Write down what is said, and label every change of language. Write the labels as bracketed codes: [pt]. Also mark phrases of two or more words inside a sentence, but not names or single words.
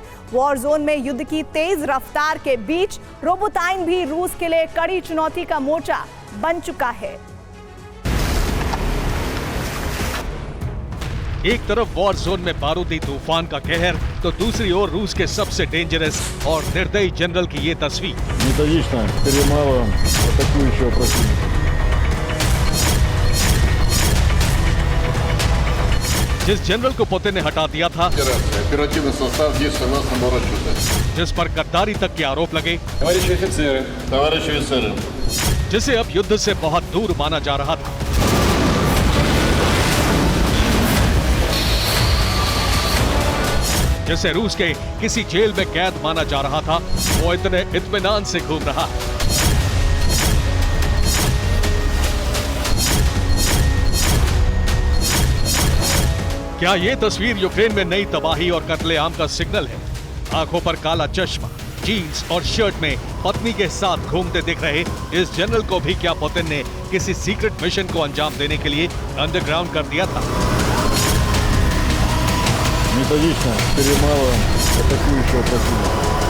[en] war zone [hi] में युद्ध की तेज रफ्तार के बीच रोबोताइन भी रूस के लिए कड़ी चुनौती का मोर्चा बन चुका है। एक तरफ [en] war zone [hi] में बारूदी तूफान का कहर तो दूसरी ओर रूस के सबसे डेंजरस और निर्दयी जनरल की ये तस्वीर। [ru] Методично перемалываем атакующего противника. [hi] जिस जनरल को पुतिन ने हटा दिया था, [ru] Оперативный состав здесь у нас на расчета. [hi] जिस पर गद्दारी तक के आरोप लगे, [ru] Товарищи офицеры. Товарищи офицеры. [hi] जिसे अब युद्ध से बहुत दूर माना जा रहा था, जिसे रूस के किसी जेल में कैद माना जा रहा था, वो इतने इत्मीनान से घूम रहा है। क्या ये तस्वीर यूक्रेन में नई तबाही और कत्लेआम का सिग्नल है? आंखों पर काला चश्मा, जीन्स और शर्ट में पत्नी के साथ घूमते दिख रहे इस जनरल को भी क्या पुतिन ने किसी [en] secret mission [hi] को अंजाम देने के लिए अंडरग्राउंड कर दिया था? [ru] Методично перемалываем атакующего противника.